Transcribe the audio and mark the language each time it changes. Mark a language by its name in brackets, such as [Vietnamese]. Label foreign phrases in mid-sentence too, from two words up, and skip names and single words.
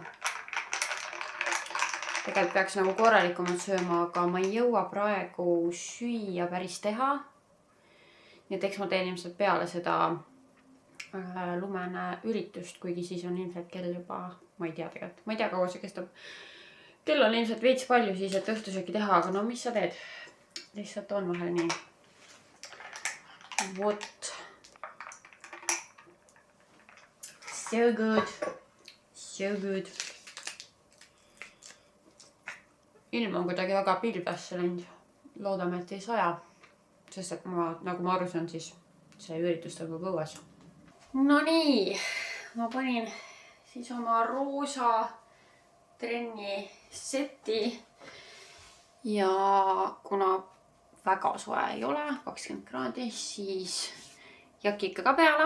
[Estonian] Tegelikult peaks nagu korralikumalt sööma, aga ma ei jõua praegu süüa päris teha. Nii et eks ma teen ilmselt peale seda lumene üritust, kuigi siis on ilmselt kell juba, ma ei tea tegelikult. Ma ei tea, kaua see kestab. Kell on ilmselt veits palju siis, et õhtusööki teha, aga mis sa teed? Lihtsalt on vahel nii. [English] What? So good. So good. [Estonian] Ilm on kuidagi väga pilvesse läinud. Loodame, et ei saja. Sest et nagu ma aru saan, siis see üritus toimub õues. No nii, ma panin siis oma roosa trenni seti ja kuna väga soe ei ole, 20 kraadi, siis jaki ikka ka peale.